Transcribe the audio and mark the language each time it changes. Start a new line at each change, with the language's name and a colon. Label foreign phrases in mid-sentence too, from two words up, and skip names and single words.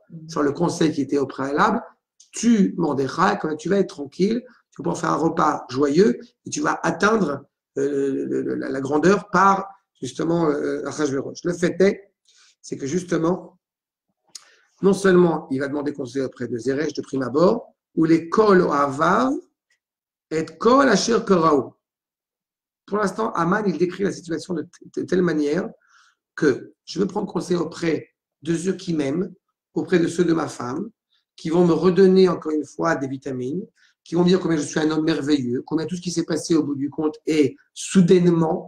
French: Sur le conseil qui était au préalable, tu, Mordechai, quand tu vas être tranquille, tu vas pouvoir faire un repas joyeux et tu vas atteindre la grandeur par justement Achashverosh. Le fait est, c'est que justement, non seulement il va demander conseil auprès de Zeresh de prime abord, ou les
Hebrew: כל אוהביו
French: et
Hebrew: כל אשר קוראו.
French: Pour l'instant, Aman, il décrit la situation de telle manière que je veux prendre conseil auprès de ceux qui m'aiment, auprès de ceux de ma femme, qui vont me redonner encore une fois des vitamines, qui vont me dire combien je suis un homme merveilleux, combien tout ce qui s'est passé au bout du compte est soudainement